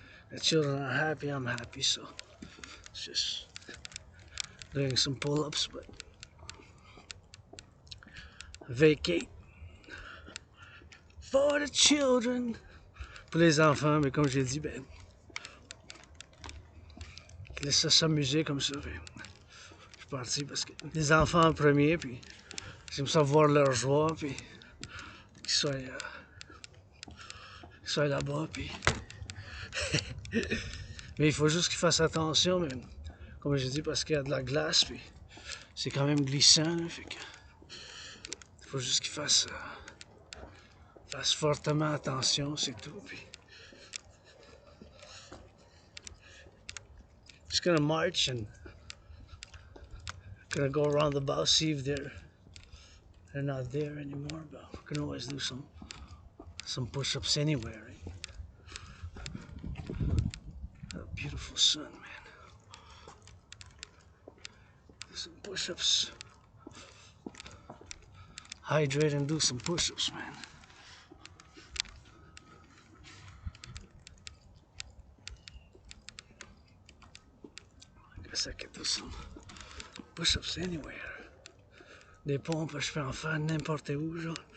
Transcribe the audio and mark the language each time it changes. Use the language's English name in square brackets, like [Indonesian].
[English] The children are happy, I'm happy, so it's just doing some pull-ups, but vacate for the children. [French] Pour les enfants, mais comme j'ai dit, ben, laisse ça s'amuser comme ça. Ben, je suis parti parce que les enfants en premier, puis j'aime ça voir leur joie, puis qu'ils soient là-bas, puis... Mais il faut juste qu'ils fassent attention, mais comme j'ai dit, parce qu'il y a de la glace, puis c'est quand même glissant, là, fait que... Il faut juste qu'ils fassent fortement attention, c'est tout, puis... [English] Just gonna march and gonna go around the bow, see if they're not there anymore, but we can always do some push-ups anywhere, right? A beautiful sun, man. Do some push-ups. Hydrate and do some push-ups, man. I guess I can do some push-ups anywhere. [French] Des pompes, je peux en faire n'importe où, genre.